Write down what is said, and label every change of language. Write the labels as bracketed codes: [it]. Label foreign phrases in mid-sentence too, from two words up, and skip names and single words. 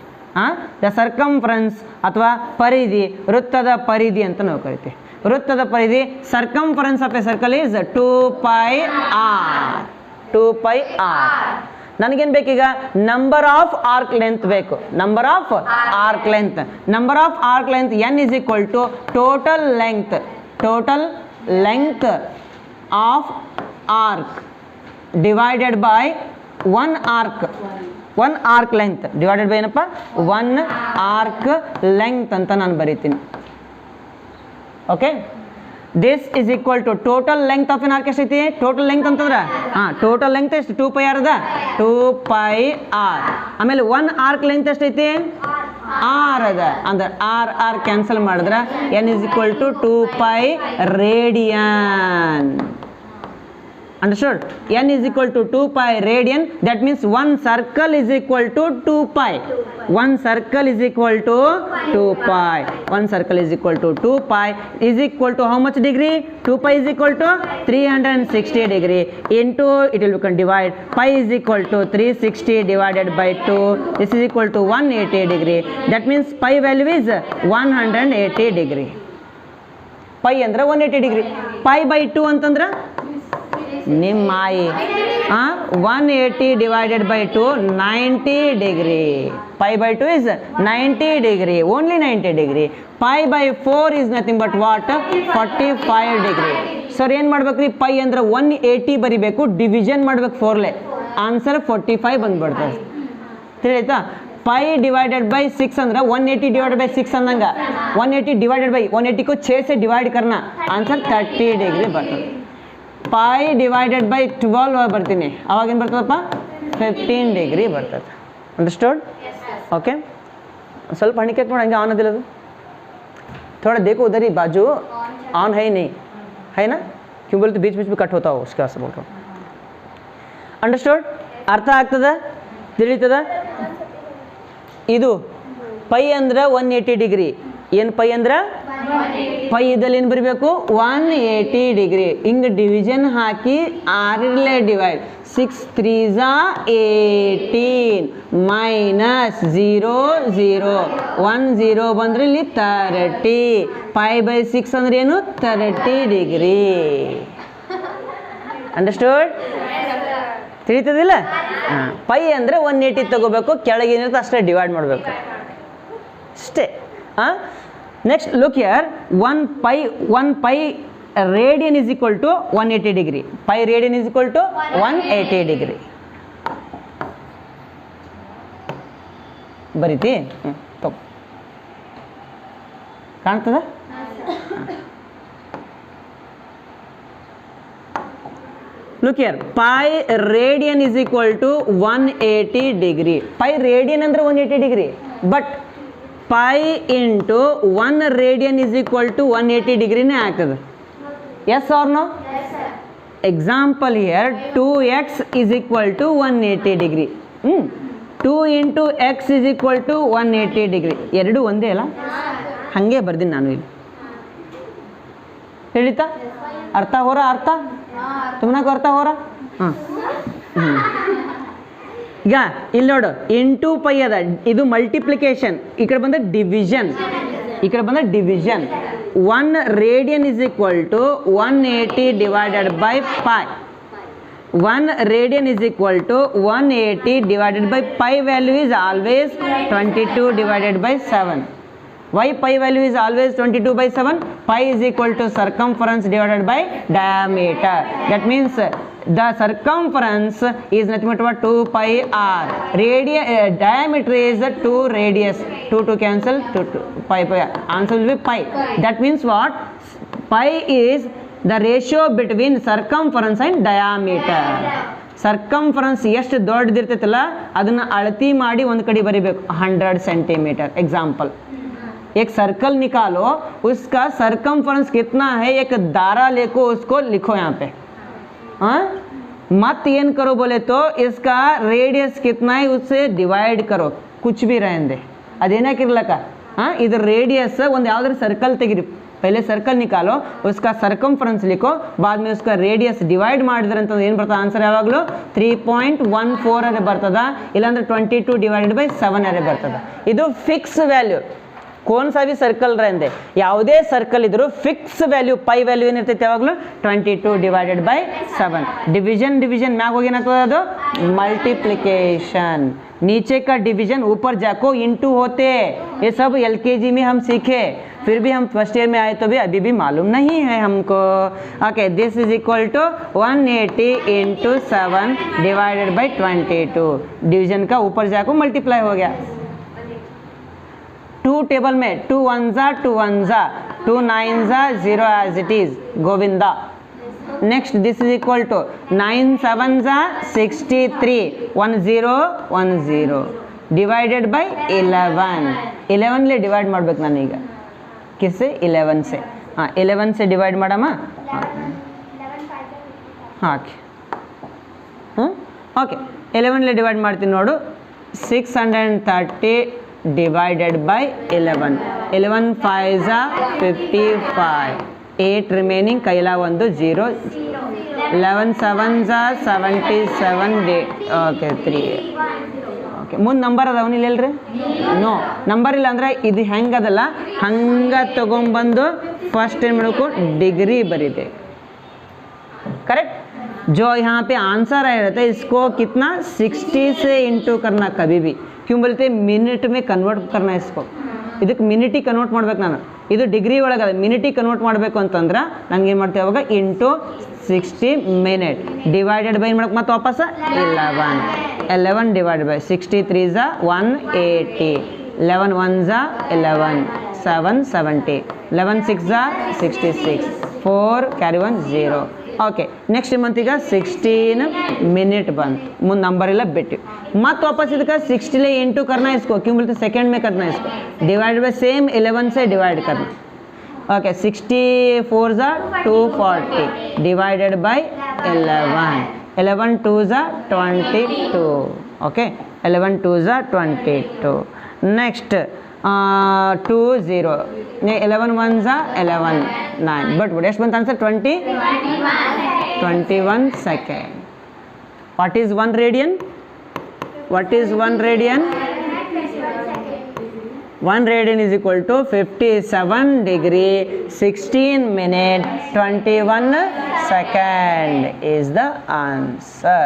[en] the circumference [kn] ಅಥವಾ ಪರಿಧಿ, ವೃತ್ತದ ಪರಿಧಿ ಅಂತ ನಾವು ಕರಿತೀವಿ. ವೃತ್ತದ ಪರಿಧಿ, [en] circumference of a circle is 2πr. 2πr. [kn] ನನಗೇನು ಬೇಕೀಗ? [en] number of arc length ಬೇಕು. number of arc length, number of arc length n is equal to total length of arc divided by 1 arc length divided by ಏನಪ್ಪ? [kn] 1 [en] arc length [kn] ಅಂತ ನಾನು ಬರೀತೀನಿ. ಓಕೆ, [en] this is equal to total length of an arc ಎಷ್ಟೈತಿ? total length ಅಂತಂದ್ರೆ total length ಎಷ್ಟು? 2πr ಅದ, 2πr. [kn] ಆಮೇಲೆ 1 [en] arc length [kn] ಎಷ್ಟೈತಿ? r ಅದ. ಅಂದ್ರೆ r ಕ್ಯಾನ್ಸಲ್ ಮಾಡಿದ್ರೆ [en] n is equal to 2π ರೇಡಿಯನ್. Understood? n is equal to 2π radian. That means one circle is equal to 2π. One circle is equal to 2π. One circle is equal to 2π is equal to how much degree? 2π is equal to 360 degree into, it will become divide, pi is equal to 360 divided by 2. This is equal to 180 degree. That means pi value is 180 degree. Pi ಅಂದ್ರೆ 180 degree. Pi by 2 [kn] ಅಂತಂದ್ರೆ ನಿಮ್ಮ ಆಯಿ [en] 180 divided by 2, 90 degree. Pi by 2 is 90 degree, only 90 degree. Pi by 4 is nothing but what? 45 degree. [kn] ಸರ್ ಏನು ಮಾಡ್ಬೇಕ್ರಿ? ಪೈ ಅಂದ್ರೆ 180 ಬರಿಬೇಕು, ಡಿವಿಷನ್ ಮಾಡ್ಬೇಕು 4ಲೆ, ಆನ್ಸರ್ 45 ಬಂದ್ಬಿಡ್ತದೆ. [en] ತಿಳಿತಾ? pi divided by 6 ಅಂದ್ರೆ 180 divided by 6 ಅಂದಂಗ 180 divided by 180 [hi] को 6 से डिवाइड करना, [en] आंसर 30 डिग्री बರ್ತದೆ. pi divided by [kn] 12 ಬರ್ತೀನಿ, ಅವಾಗೇನು ಬರ್ತದಪ್ಪ? 15 ಡಿಗ್ರಿ ಬರ್ತದೆ. ಅಂಡರ್ಸ್ಟೂಡ್? ओके, ಸ್ವಲ್ಪ ಹಣಿಕೆ ನೋಡಿ, ಹಂಗೆ ಆನ್ ಅದಿಲ್ಲ ಅದು. [hi] थोड़ा देखो उधर ही बाजू ऑन है ही नहीं है ना, क्यों बोलते बीच बीच में कट होता हो, उसके वास्ते बोल रहा हूँ. अंडरस्टूड? [kn] ಅರ್ಥ ಆಗ್ತದ? ತಿಳಿತದ? ಇದು ಪೈ ಅಂದ್ರೆ 180 ಡಿಗ್ರಿ. ಏನು ಪೈ ಅಂದ್ರೆ? ಪೈ ಇದ್ದಲ್ಲಿ ಏನು ಬರಬೇಕು? 180 ಡಿಗ್ರಿ. ಹಿಂಗೆ ಡಿವಿಷನ್ ಹಾಕಿ 6 ಡಿವೈಡ್, 6 3s 18 ಮೈನಸ್ 0 0 1 0 ಬಂದ್ರೆ ಇಲ್ಲಿ 30. ಪೈ ಬೈ 6 ಅಂದ್ರೆ ಏನು? 30 ಡಿಗ್ರಿ. ಅಂಡರ್ಸ್ಟೂಡ್? ತಿಳಿತದಿಲ್ಲ? ಪೈ ಅಂದರೆ 180 ತಗೋಬೇಕು, ಕೆಳಗೇನಿರುತ್ತೆ ಅಷ್ಟೇ ಡಿವೈಡ್ ಮಾಡಬೇಕು ಅಷ್ಟೇ. [en] next look here, 1 pi radian is equal to 180 degree. Pi radian is equal to 180 degree. [kn] ಬರೀತಿ? ತಗೋ, ಕಾಣ್ತದ? [en] Look here, pi radian is equal to 180 degree. Pi radian ಅಂದ್ರೆ 180 degree, but pi into 1 radian is equal to 180 degree [kn] ನೇ ಆಗ್ತದೆ. [en] Yes or no? Yes sir. Example here, 2x is equal to 180 degree. 2 into x is equal to 180 degree. [kn] ಎರಡು ಒಂದೇ ಅಲ್ಲ? ಹಾಗೆ ಬರ್ತೀನಿ ನಾನು ಇಲ್ಲಿ. ತಿಳಿತಾ? [hi] ಅರ್ಥ हो रहा? ಅರ್ಥ तुमने को अर्थ हो रहा? हाँ. [kn] ಈಗ ಇಲ್ಲಿ ನೋಡು, ಇಂಟು ಪೈ ಅದ, ಇದು ಮಲ್ಟಿಪ್ಲಿಕೇಶನ್, ಈ ಕಡೆ ಬಂದ ಡಿವಿಷನ್, ಈ ಕಡೆ ಬಂದ ಡಿವಿಷನ್. [en] 1 radian is equal to 180 divided by pi. 1 radian is equal to 180 divided by pi value is always 22 divided by 7. Why pi value is always 22 by 7? Pi is equal to circumference divided by diameter. That means the circumference is nothing but what? 2 pi r. Diameter is 2 radius. 2 cancel, 2 pi. Answer will be pi. That means what? Pi is the ratio between circumference and diameter. [kn] Circumference ಎಷ್ಟು ದೊಡ್ಡದಿರ್ತೈತಲ್ಲ ಅದನ್ನ ಅಳತಿ ಮಾಡಿ ಒಂದು ಕಡೆ ಬರಿಬೇಕು 100 सेंटीमीटर. [hi] एग्जाम्पल, एक सर्कल निकालो, उसका सर्कमफ्रेंस कितना है एक दारा लेको उसको लिखो यहाँ पे. हाँ, मत ಏನ್ करो बोले तो इसका रेडियस कितना है उससे डिवाइड करो, कुछ भी रहने दे. [kn] ಅದೇನಾಕಿರ್ಲಕ್ಕ [hi] इधर रेडियस [kn] ಒಂದು ಯಾವ್ದಾದ್ರು ಸರ್ಕಲ್ ತೆಗಿರಿ, [hi] पहले सर्कल निकालो, उसका सर्कमफ्रेंस लिखो, बाद में उसका रेडियस डिवाइड [kn] ಮಾಡಿದ್ರೆ ಅಂತ ಏನು ಬರ್ತದೆ ಆನ್ಸರ್ ಯಾವಾಗಲೂ 3.14 ಅರೆ ಬರ್ತದ, ಇಲ್ಲಾಂದ್ರೆ 22 [en] divided by [kn] 7 ಅರೆ ಬರ್ತದ. [en] ಇದು fix value. [hi] कौन सा भी सर्कल रहने [kn] ಯಾವುದೇ ಸರ್ಕಲ್ ಇದ್ರೂ [en] fix value pi value [kn] ಏನಿರ್ತೈತೆ ಯಾವಾಗಲೂ 22 [en] divided by [kn] 7. डिवीजन ಮ್ಯಾಗ ಹೋಗಿ ಏನಾಗ್ತದೆ ಅದು मल्टीप्लिकेशन. [hi] नीचे का डिवीजन ऊपर जाको इंटू होते, ये सब एलकेजी में हम सीखे, फिर भी हम फर्स्ट ईयर में आए तो भी अभी भी मालूम नहीं है हमको. [en] okay, this is equal to 180 into 7 divided by 22. [hi] डिवीजन का ऊपर जाको मल्टीप्लाई हो गया. 2 टेबल में 2 1 जा 2 1 जा 2 9 जा 0 [en] as it is [hi] गोविंदा. [en] next this is equal to 9 7 जा 63 1 0 1 0 divided by 11 ले डिवाइड [kn] ಮಾಡಬೇಕು ನಾನು ಈಗ. [hi] किससे 11 से. हाँ 11 से डिवाइड ಮಾಡಮ್ಮ. [kn] हाँ ओके 11 ले डिवाइड ಮಾಡ್ತೀನಿ ನೋಡು. [en] 630 divided by 11. [hi] 11 5 जा 55, 8 remaining कैला ಒಂದು 0. 11 7 जा 77 ಓಕೆ 3. [kn] ಓಕೆ ಮುಂದೆ ನಂಬರ್ ಅದಾವ ಇಲ್ಲ ಇಲ್ರಿ? ನೋ ನಂಬರ್ ಇಲ್ಲ ಅಂದ್ರೆ ಇದು ಹೆಂಗದಲ್ಲ ಹಂಗ ತಗೊಂಬಂದು ಫಸ್ಟ್ ಏನು ಮಾಡಬೇಕು डिग्री बरीಬೇಕು. [hi] करेक्ट. जो यहाँ पे आंसर आया रहता है इसको कितना 60 से इंटू करना कभी भी. क्यों बोलते हैं मिनट में कन्वर्ट करना इसको. [kn] ಇದಕ್ಕೆ ಮಿನಿಟಿಗೆ ಕನ್ವರ್ಟ್ ಮಾಡ್ಬೇಕು ನಾನು. ಇದು ಡಿಗ್ರಿ ಒಳಗದ ಮಿನಿಟಿಗೆ ಕನ್ವರ್ಟ್ ಮಾಡಬೇಕು ಅಂತಂದ್ರೆ ನಂಗೆ ಏನು ಮಾಡ್ತೇವೆ ಅವಾಗ ಇಂಟು 60 ಮಿನಿಟ್ [en] divided by [kn] ಏನು ಮಾಡಕ್ಕೆ ಮತ್ತೆ ವಾಪಸ್ 11 [en] divided by [kn] 63 ಝಾ 180, 11 1 ಝಾ 11, 7 70, 11 6 ಝಾ 66, 4 ಕ್ಯಾರಿ 1 0. [en] okay next month [kn] ಈಗ 16 मिनट ಬಂತು. ಮುಂದೆ ನಂಬರ್ ಎಲ್ಲ ಬಿಟ್ಟು ಮತ್ತೆ ವಾಪಸ್ ಇದಕ್ಕೆ 60 ले [hi] इंटू करना इसको. क्यों बोलते सेकंड में करना इसको. डिवाइड बाय सेम 11 से डिवाइड करना. [en] ओके 64 जा 240 divided by 11. [hi] 11 2 जा 22. ओके 11 2 जा 22. नेक्स्ट 2 0 11 1 जा 11 9 बट [kn] ಎಷ್ಟು ಬಂತ [hi] ಆನ್ಸರ್ 21 सेकेंड. [en] what is 1 radian? what is 1 radian? 1 radian is equal to 57 degree 16 minute 21 second is the answer.